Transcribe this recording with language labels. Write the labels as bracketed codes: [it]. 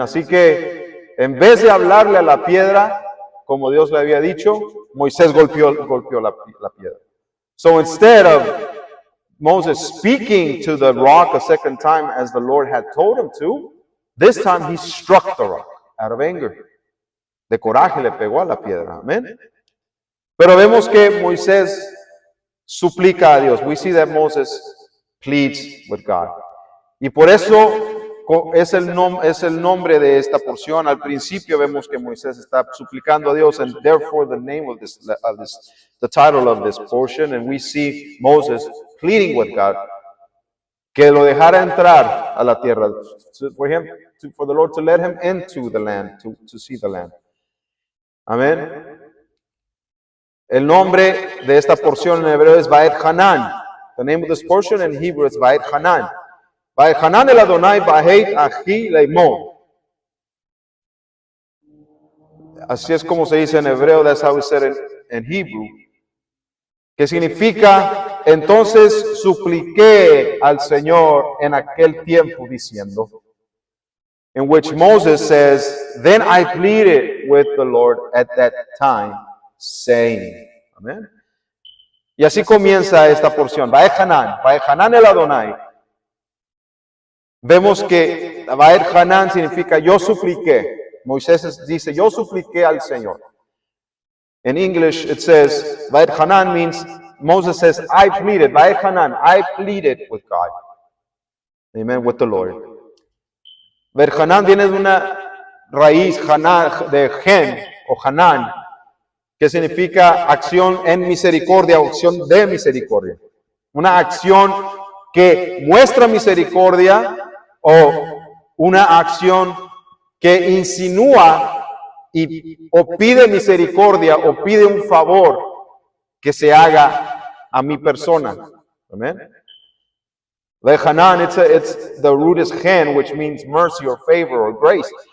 [es] Así que en vez de hablarle a la piedra, como Dios le había dicho, Moisés golpeó la piedra. [en] So instead of Moses speaking to the rock a second time as the Lord had told him to, this time he struck the rock out of anger. [es] De coraje le pegó a la piedra. Amén. Pero vemos que Moisés suplica a Dios. [en] We see that Moses pleads with God. [es] Y por eso es el nombre de esta porción. Al principio vemos que Moisés está suplicando a Dios, [en] and therefore the name of the title of this portion, and we see Moses pleading with God [es] que lo dejara entrar a la tierra, [en] for the Lord to let him into the land, to see the land. Amén. [es] El nombre de esta porción en hebreo es Vaet Hanan. [en] The name of this portion in Hebrew is Vaet Hanan. [he] Vaet Hanan el Adonai Vahet Achi Leimo. [es] Así es como se dice en hebreo, [en] that's how we said it in Hebrew. [es] Que significa, entonces supliqué al Señor en aquel tiempo diciendo, [en] in which Moses says, then I pleaded with the Lord at that time, saying. Amén. [es] Y así comienza esta porción. Vaet Hanan el Adonai. Vemos que Vaet Hanan significa yo supliqué. Moisés dice, yo supliqué al Señor. [en] In English it says, Vaet Hanan means, Moses says, I pleaded. Vaet Hanan, I pleaded with God. Amen, with the Lord. [es] Vaet Hanan viene de una raíz de gen o Hanan, que significa acción en misericordia, acción de misericordia. Una acción que muestra misericordia o una acción que insinúa o pide misericordia o pide un favor que se haga a mi persona. Amén. [en] The Hanan, the root is hen, which means mercy or favor or grace.